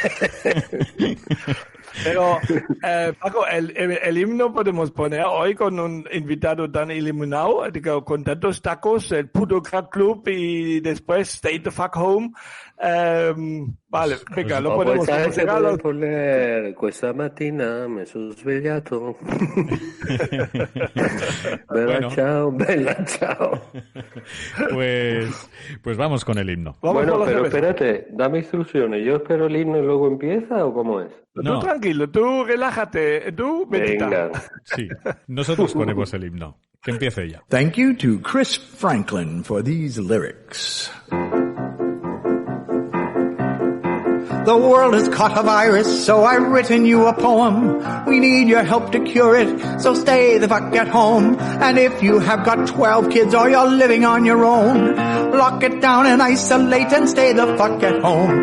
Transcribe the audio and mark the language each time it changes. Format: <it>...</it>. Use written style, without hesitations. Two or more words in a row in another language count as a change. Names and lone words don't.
<es>Pero, Paco, el himno podemos poner hoy con un invitado tan iluminado, con tantos tacos, el Puto Crack Club y después Stay the Fuck Home. Vale, venga, lo podemos</es> <it>poner questa mattina mi sono svegliato. Bella ciao.</it> <es>Pues vamos con el himno. Bueno, pero espérate, dame instrucciones. ¿Yo espero el himno y luego empieza o cómo es? No. Tú tranquilo, tú relájate, tú medita. Venga. Sí, nosotros ponemos el himno. Que empiece ya.</es> <en>Thank you to Chris Franklin for these lyrics. The world has caught a virus, so I've written you a poem. We need your help to cure it, so stay the fuck at home. And if you have got 12 kids or you're living on your own, lock it down and isolate and stay the fuck at home.</en>